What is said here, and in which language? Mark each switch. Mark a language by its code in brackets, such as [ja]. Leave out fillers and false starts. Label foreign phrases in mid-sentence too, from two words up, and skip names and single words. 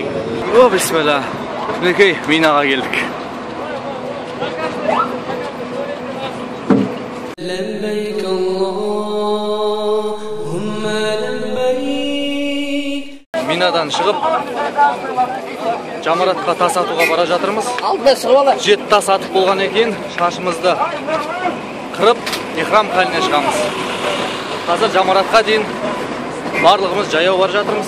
[kk] О, бисмилlah. Мінекей, Минаға келдік. [ar] لبيك اللهم لبيك. [kk] Минадан шығып, жамаратқа тас атуға бара жатырмыз. 7 тас атып болған екен, шашымызды қырып, ихрам халіне шығамыз. Қазір жамаратқа дейін барлығымыз жаяу бар жатырмыз.